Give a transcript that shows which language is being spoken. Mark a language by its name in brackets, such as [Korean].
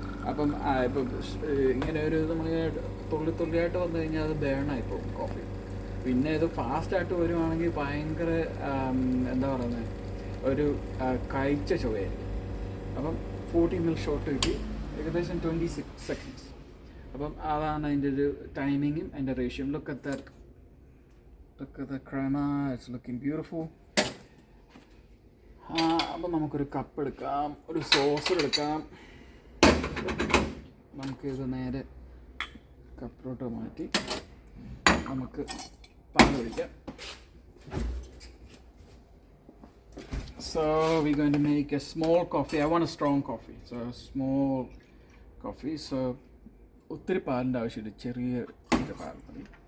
[Malayalam] അപ്പം ഇപ്പം ഇങ്ങനെ ഒരു നമ്മൾ തുള്ളിയായിട്ട് വന്നു കഴിഞ്ഞാൽ അത് ബേണായി പോകും കോഫി. പിന്നെ ഇത് ഫാസ്റ്റായിട്ട് വരുവാണെങ്കിൽ ഭയങ്കര എന്താ പറയുന്നത്, ഒരു കഴിച്ച ചുവയായിരിക്കും. അപ്പം 40 ml ഷോട്ട് കിട്ടി, ഏകദേശം 26 seconds. അപ്പം അതാണ് അതിൻ്റെ ഒരു ടൈമിങ്ങും അതിൻ്റെ ratio. [English] Look at the crema, it's looking beautiful. [Malayalam] അപ്പം നമുക്കൊരു കപ്പ് എടുക്കാം, ഒരു സോസർ എടുക്കാം. നമുക്കിത് നേരെ കപ്പിലോട്ട് മാറ്റി നമുക്ക് പാൽ ഒഴിക്കാം. [English] So we're going to make a small coffee. I want a strong coffee. So a small coffee. [Malayalam] So ഒത്തിരി പാലിൻ്റെ ആവശ്യമില്ല, ചെറിയ പാൽ മതി.